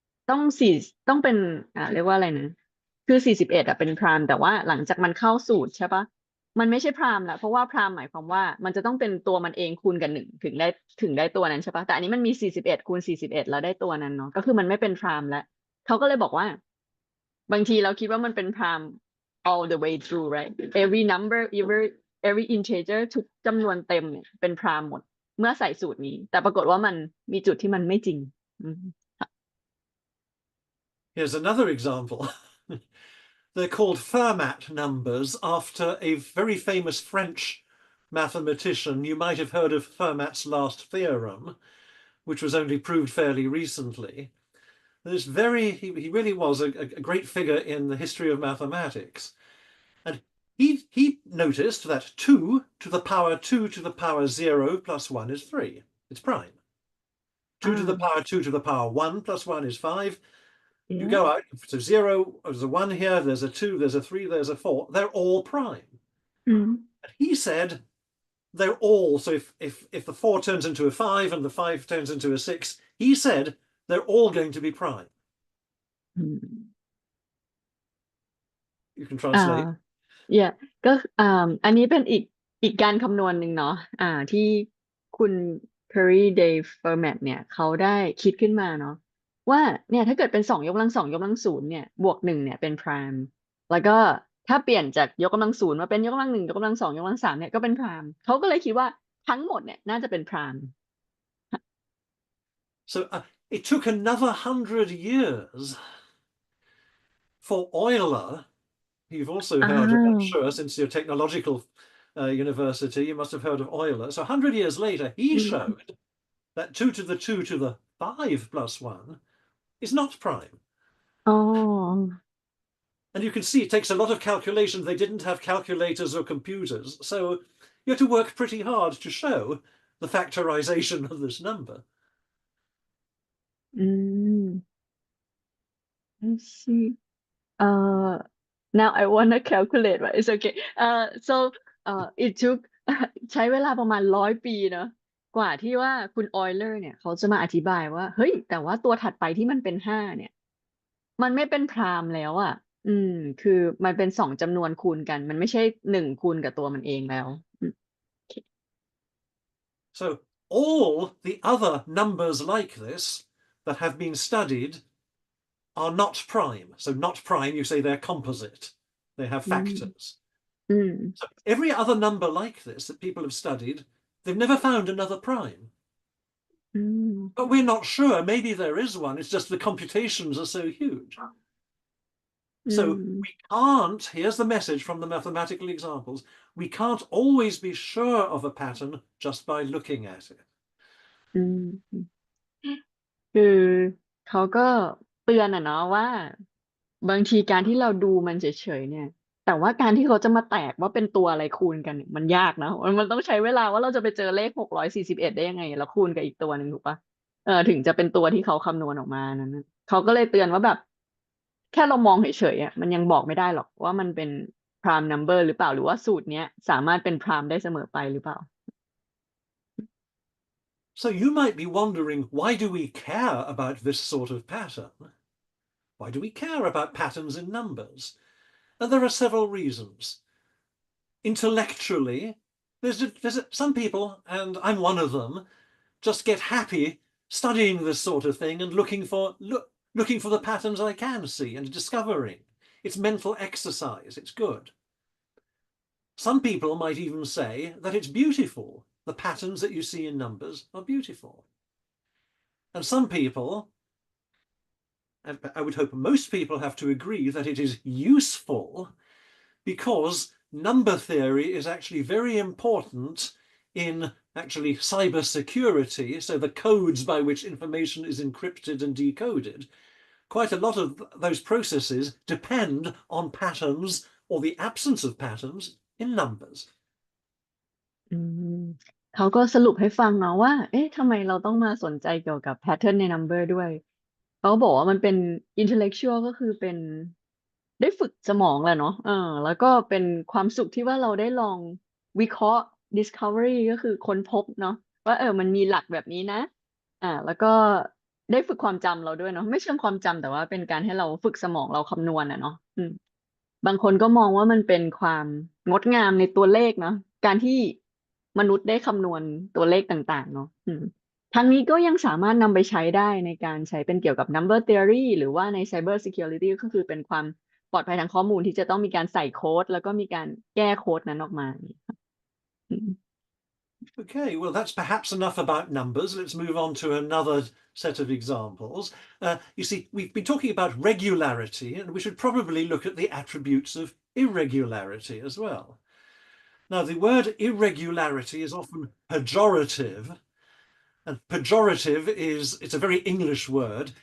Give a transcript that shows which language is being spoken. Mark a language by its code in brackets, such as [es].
[th] ต้องสี่ต้องเป็นเรียกว่าอะไรนะคือ41อะเป็นพรามแต่ว่าหลังจากมันเข้าสูตรใช่ปะมันไม่ใช่พรามละเพราะว่าพรามหมายความว่ามันจะต้องเป็นตัวมันเองคูณกับหนึ่งถึงได้ตัวนั้นใช่ปะแต่อันนี้มันมี41คูณ41แล้วได้ตัวนั้นเนาะก็คือมันไม่เป็นพรามแล้ว เขาก็เลยบอกว่าบางทีเราคิดว่ามันเป็น [en] prime all the way through right every number every integer [th] ทุกจำนวนเต็มเนี่ยเป็น prime หมดเมื่อใส่สูตรนี้แต่ปรากฏว่ามันมีจุดที่มันไม่จริงอืม [en] Here's another example. They're called Fermat numbers after a very famous French mathematician. You might have heard of Fermat's last theorem, which was only proved fairly recently. He really was a great figure in the history of mathematics. And he noticed that 2 to the power 2 to the power 0 plus 1 is 3. It's prime. 2 to the power 2 to the power 1 plus 1 is 5. You yeah go out, so 0, there's a 1 here, there's a 2, there's a 3, there's a 4. They're all prime. อืม And he said they're all, so if the 4 turns into a 5 and the 5 turns into a 6, he said they're all going to be prime. อืม You can อ่า translate. [th] yeah ก็อันนี้เป็นอีกการคำนวณหนึ่งเนาะที่คุณ Perry Day Fermat เนี่ยเขาได้คิดขึ้นมาเนาะว่าเนี่ยถ้าเกิดเป็นสองยกกำลังสองยกกำลังศูนย์เนี่ยบวกหนึ่งเนี่ยเป็น prime แล้วก็ถ้าเปลี่ยนจากยกกำลังศูนย์มาเป็นยกกำลังหนึ่งยกกำลังสองยกกำลังสามเนี่ยก็เป็น prime เขาก็เลยคิดว่าทั้งหมดเนี่ยน่าจะเป็น prime [en] So it took another 100 years for Euler. You've also อ้า heard of, I'm ว sure, since your technological university, you must have heard of Euler. So 100 years later, อื he ม showed that 2 to the 2 to the 5 plus 1 is not prime. อ๋อ And you can see it takes a lot of calculation. They didn't have calculators or computers. So you had to work pretty hard to show the factorization of this number. [th] อืม [en] I see now I wanna calculate but it's okay so it took [th] ใช้เวลาประมาณ100 ปีเนอะกว่าที่ว่าคุณออยเลอร์เนี่ยเขาจะมาอธิบายว่าเฮ้ยแต่ว่าตัวถัดไปที่มันเป็น5เนี่ยมันไม่เป็นพรามแล้วอ่ะคือมันเป็นสองจำนวนคูณกันมันไม่ใช่1คูณกับตัวมันเองแล้วโอเค [en] So all the other numbers like this that have been studied are not prime. So not prime, you say they're composite. They have อืม factors. อืม So every other number like this that people have studied, they've never found another prime. อืม But we're not sure. Maybe there is one. It's just the computations are so huge. อื So ม we can't, here's the message from the mathematical examples, we can't always be sure of a pattern just by looking at it. [th] อืม คือเขาก็เตือนเนาะว่าบางทีการที่เราดูมันเฉยๆเนี่ยแต่ว่าการที่เขาจะมาแตกว่าเป็นตัวอะไรคูณกันเนี่ยมันยากนะมันต้องใช้เวลาว่าเราจะไปเจอเลข641ได้ยังไงแล้วคูณกับอีกตัวหนึ่งถูกปะถึงจะเป็นตัวที่เขาคำนวณออกมานั้นนะเขาก็เลยเตือนว่าแบบแค่เรามองเฉยๆอ่ะมันยังบอกไม่ได้หรอกว่ามันเป็น prime number หรือเปล่าหรือว่าสูตรเนี้ยสามารถเป็น prime ได้เสมอไปหรือเปล่า [en] So you might be wondering, why do we care about this sort of pattern? Why do we care about patterns in numbers? And there are several reasons. Intellectually, there's some people, and I'm one of them, just get happy studying this sort of thing and looking for the patterns I can see and discovering. It's mental exercise. It's good. Some people might even say that it's beautiful. The patterns that you see in numbers are beautiful. And some people, and I would hope most people, have to agree that it is useful because number theory is actually very important in actually cybersecurity. So the codes by which information is encrypted and decoded, quite a lot of those processes depend on patterns or the absence of patterns in numbers. [th] อืมเขาก็สรุปให้ฟังเนาะว่าเอ๊ะทำไมเราต้องมาสนใจเกี่ยวกับ pattern ใน number ด้วยเขาบอกว่ามันเป็น intellectual ก็คือเป็นได้ฝึกสมองแหละเนาะแล้วก็เป็นความสุขที่ว่าเราได้ลองวิเคราะห์ discovery ก็คือค้นพบเนาะว่ามันมีหลักแบบนี้นะแล้วก็ได้ฝึกความจำเราด้วยเนาะไม่เชิงความจำแต่ว่าเป็นการให้เราฝึกสมองเราคำนวณเนาะ บางคนก็มองว่ามันเป็นความงดงามในตัวเลขเนาะการที่มนุษย์ได้คำนวณตัวเลขต่างๆเนาะทั้งนี้ก็ยังสามารถนำไปใช้ได้ในการใช้เป็นเกี่ยวกับ number theory หรือว่าใน cyber security ก็คือเป็นความปลอดภัยทางข้อมูลที่จะต้องมีการใส่โค้ดแล้วก็มีการแก้โค้ดนั้นออกมาอืม [en] Okay, well, that's perhaps enough about numbers. Let's move on to another set of examples. You see, we've been talking about regularity, and we should probably look at the attributes of irregularity as well. Now, the word irregularity is often pejorative, and pejorative it's a very English word.